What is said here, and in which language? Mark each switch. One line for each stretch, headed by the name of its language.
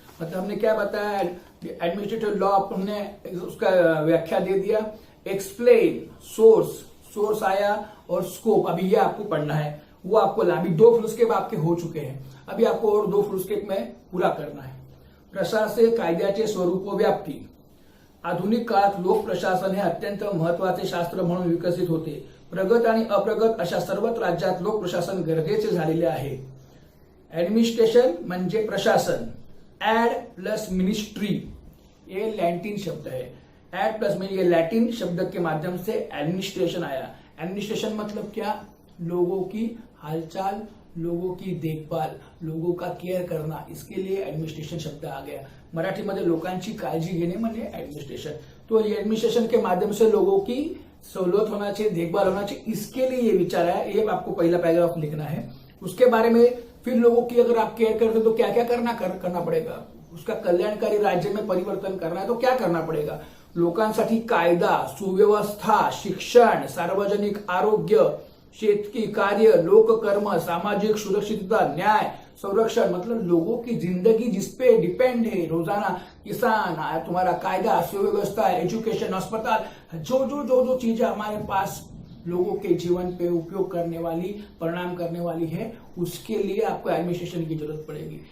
Hindi: मतलब हमने क्या बताया, एडमिनिस्ट्रेटिव लॉ हमने उसका व्याख्या दे दिया, एक्सप्लेन, सोर्स आया, और स्कोप अभी ये आपको पढ़ना है, वो आपको अभी 2 फुलस्केप आपके हो चुके हैं, अभी आपको और 2 फुलस्केप में पूरा करना है।
Marathi: प्रशासकीय कायद्याचे स्वरूप व व्याप्ती। आधुनिक काळात लोक प्रशासन हे अत्यंत महत्वाचे शास्त्र म्हणून विकसित होते। प्रगत आणि अप्रगत अशा सर्वच राज्यात लोक प्रशासन गरजेचे झालेले आहे। ऍडमिनिस्ट्रेशन म्हणजे प्रशासन, एड प्लस मिनिस्ट्री,
Hindi: ये लैटिन शब्द है। एड प्लस में ये लैटिन शब्द के माध्यम से एडमिनिस्ट्रेशन आया। एडमिनिस्ट्रेशन मतलब क्या, लोगों की हालचाल, लोगों की देखभाल, लोगों का केअर करना, इसके लिए एडमिनिस्ट्रेशन शब्द आ गया।
Marathi: मराठीमध्ये लोकांची काळजी घेणे म्हणजे एडमिनिस्ट्रेशन।
Hindi: तो ये एडमिनिस्ट्रेशन के माध्यम से लोगों की सहूलत होना चाहिए, देखभाल होना चाहिए, इसके लिए ये विचार आया। ये आपको पहला पैराग्राफ लिखना है। उसके बारे में फिर लोगों की अगर आप केयर करते तो क्या क्या करना पड़ेगा, उसका कल्याणकारी राज्य में परिवर्तन करना है तो क्या करना पड़ेगा।
Marathi: लोकांसाठी कायदा, सुव्यवस्था, शिक्षण, सार्वजनिक आरोग्य, शेतकी कार्य, लोककर्म, सामाजिक सुरक्षितता, न्याय, संरक्षण,
Hindi: मतलब लोगों की जिंदगी जिसपे डिपेंड है, रोजाना किसान, तुम्हारा कायदा, सुव्यवस्था, एजुकेशन, अस्पताल, जो चीजें हमारे पास लोगों के जीवन पे उपयोग करने वाली, परिणाम करने वाली है, उसके लिए आपको एडमिनिस्ट्रेशन की जरूरत पड़ेगी।